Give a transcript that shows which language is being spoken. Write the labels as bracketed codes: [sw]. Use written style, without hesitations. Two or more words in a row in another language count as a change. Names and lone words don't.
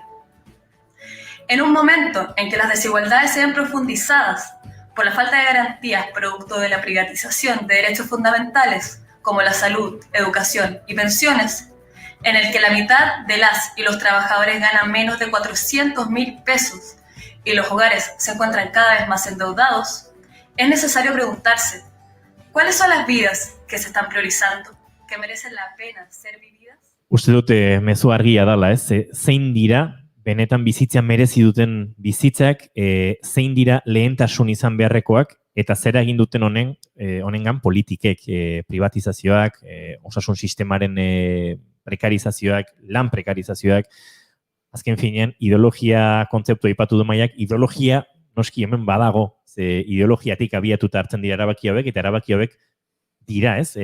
[es] En un momento en que las desigualdades se ven profundizadas por la falta de garantías producto de la privatización de derechos fundamentales como la salud, educación y pensiones, en el que la mitad de las y los trabajadores ganan menos de 400.000 pesos y los hogares se encuentran cada vez más endeudados, es necesario preguntarse, ¿cuáles son las vidas que se están priorizando, que merecen la pena ser vividas? [eu] Uste dute mezu argia dala, ez? Zein dira, benetan bizitzan merezi duten bizitzak, zein dira lehentasun izan beharrekoak, eta zera egin duten honengan politikek, privatizazioak, osasun sistemaren prekarizazioak, lan prekarizazioak, azken finean, ideologia kontzeptu aipatu du Maiak, ideologia noski hemen badago, ze ideologiatik abiatuta hartzen dira erabaki hauek, eta erabaki hauek dira, ez?